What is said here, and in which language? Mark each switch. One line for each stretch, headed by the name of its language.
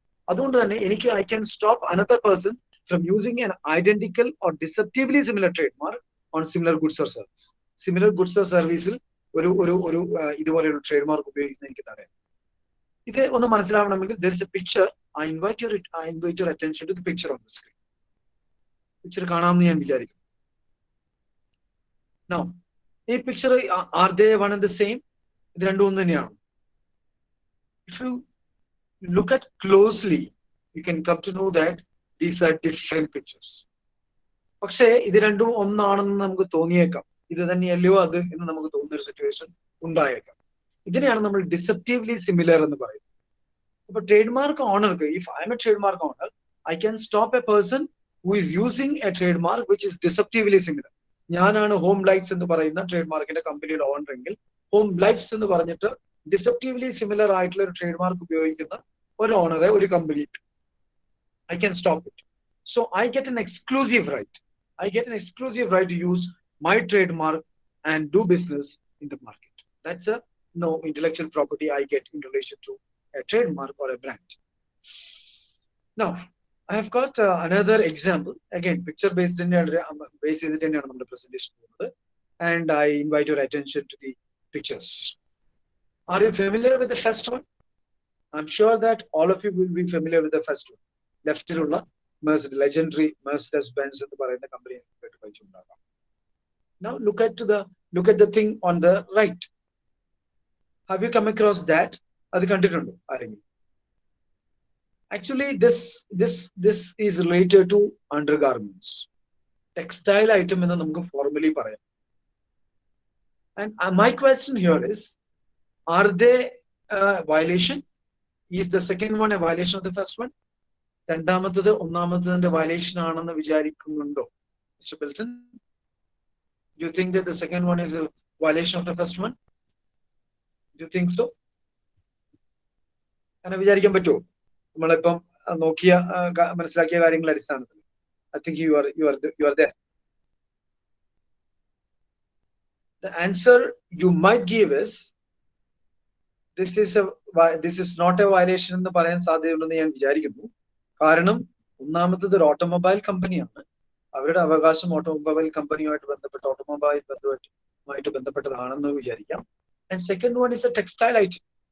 Malayalam: അതുകൊണ്ട് തന്നെ എനിക്ക്
English: I can stop another person from using an identical or deceptively similar trademark on similar goods or service. Similar goods or serviceൽ
Malayalam: ഒരു ഇതുപോലെയുള്ള trademark ഉപയോഗിക്കുന്ന എനിക്ക് തടയാം. ഇത് ഒന്ന് മനസ്സിലാവണമെങ്കിൽ
English: there is a picture. I invite your attention to the picture on the screen.
Malayalam: Picture കാണാമെന്ന് ഞാൻ വിചാരിക്കുന്നു.
English: Now, ഈ picture are they one and the same?
Malayalam: ഇത് രണ്ടും ഒന്ന് തന്നെയാണ്.
English: If you look at closely, you can come to know that these are different pictures.
Malayalam: പക്ഷേ ഇത് രണ്ടും ഒന്നാണെന്ന് നമുക്ക് തോന്നിയേക്കാം. ഇത് തന്നെയല്ലയോ അത് എന്ന് നമുക്ക് തോന്നുന്ന ഒരു സിറ്റുവേഷൻ ഉണ്ടായേക്കാം. ഇതിനെയാണ് നമ്മൾ ഡിസെപ്റ്റീവ്ലി സിമിലർ എന്ന് പറയുന്നത്. അപ്പൊ trademark ഓണർക്ക്,
English: If I am a trademark owner, I can stop a person who is using a trademark which is deceptively similar.
Malayalam: ഞാനാണ് ഹോം ലൈറ്റ്സ് എന്ന് പറയുന്ന ട്രേഡ്മാർക്കിന്റെ കമ്പനിയുടെ ഓണർ എങ്കിൽ ഹോം ലൈറ്റ്സ് എന്ന് പറഞ്ഞിട്ട് ഡിസെപ്റ്റീവ്ലി സിമിലർ ആയിട്ടുള്ള ഒരു ട്രേഡ്മാർക്ക് ഉപയോഗിക്കുന്ന ഒരു ഓണറെ ഒരു company,
English: I can stop it. So I get an exclusive right. I get an exclusive right to use my trademark and do business in the market. That's a intellectual property I get in relation to a trademark or a brand. Now, I have got another example. Again, picture based in the presentation. And I invite your attention to the pictures. Are you familiar with the first one? I'm sure that all of you will be familiar with the first one.
Malayalam: Left-iലുള്ള legendary Mercedes-Benz എന്ന് പറയുന്ന company കേട്ടുണ്ടാകാം.
English: Now look at the thing on the right. Have you come across that?
Malayalam: അത് കണ്ടിട്ടുണ്ടോ ആരെങ്കിലും?
English: Actually, this is related to undergarments.
Malayalam: textile item എന്ന് നമുക്ക് formally പറയാം.
English: And my question here is, are they a violation? Is the second one a violation of the first one?
Malayalam: രണ്ടാമത്തത് ഒന്നാമത്തതിന്റെ violation ആണെന്ന് വിചാരിക്കുന്നുണ്ടോ Mr. Bilton?
English: Do you think that the second one is a violation of the first one? Do you think so?
Malayalam: അങ്ങനെ വിചാരിക്കാൻ പറ്റുമോ? നമ്മളിപ്പം നോക്കിയ മനസ്സിലാക്കിയ കാര്യങ്ങളുടെ അടിസ്ഥാനത്തിൽ.
English: I think you are there. The answer you might give is, this is not a violation
Malayalam: എന്ന് പറയാൻ സാധ്യതയുണ്ടെന്ന് ഞാൻ വിചാരിക്കുന്നു. കാരണം ഒന്നാമത്തത് ഒരു ഓട്ടോമൊബൈൽ കമ്പനിയാണ്. അവരുടെ അവകാശം ഓട്ടോമൊബൈൽ കമ്പനിയുമായിട്ട് ബന്ധപ്പെട്ട ഓട്ടോമൊബൈലുമായിട്ട് ബന്ധപ്പെട്ടതാണെന്ന് വിചാരിക്കാം.
English: And second one is a textile item.